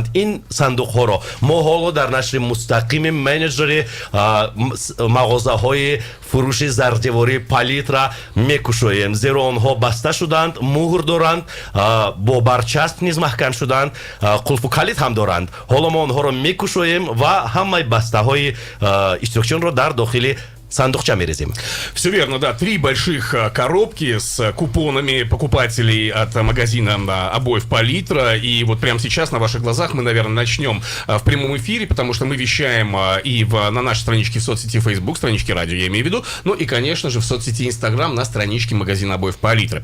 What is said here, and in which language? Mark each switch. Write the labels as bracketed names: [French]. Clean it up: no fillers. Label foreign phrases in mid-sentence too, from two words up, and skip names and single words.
[Tajik] ин сандуқҳоро мо ҳоло дар нашри мустақими менеҷери мағозаҳои фурӯши зардевори палитра мекушоем, зеро онҳо баста шуданд, муҳр доранд, бо барчасп низ маҳкам шуданд, қулфу калид ҳам доранд. ҳоло мо онҳоро мекушоем ва ҳамаи бастаҳои иштирокчиёнро дар дохили сандуқча мерезим. [Russian] Все верно, да. 3 больших коробки с купонами покупателей от магазина обоев Палитра. И вот прямо сейчас на ваших глазах мы, наверное, начнем в прямом эфире, потому что мы вещаем и на нашей страничке в соцсети Facebook, страничке радио, я имею в виду, ну и, конечно же, в соцсети Instagram на страничке магазина обоев Палитра.